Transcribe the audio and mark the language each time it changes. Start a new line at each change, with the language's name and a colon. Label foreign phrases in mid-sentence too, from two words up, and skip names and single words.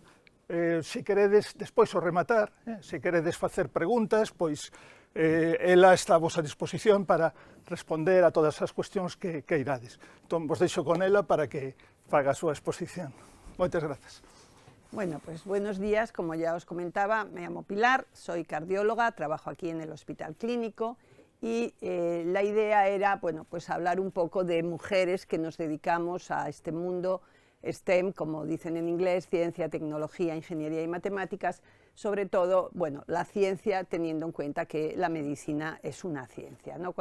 Galician: Se queredes, despois o rematar, se queredes facer preguntas, pois ela está a vosa disposición para responder a todas as cuestións que irades. Entón, vos deixo con ela para que faga a súa exposición. Moitas grazas.
Spanish: Bueno, pues buenos días. Como ya os comentaba, me llamo Pilar, soy cardióloga, trabajo aquí en el Hospital Clínico y la idea era, bueno, pues hablar un poco de mujeres que nos dedicamos a este mundo STEM, como dicen en inglés, ciencia, tecnología, ingeniería y matemáticas, sobre todo, bueno, la ciencia teniendo en cuenta que la medicina es una ciencia, ¿no?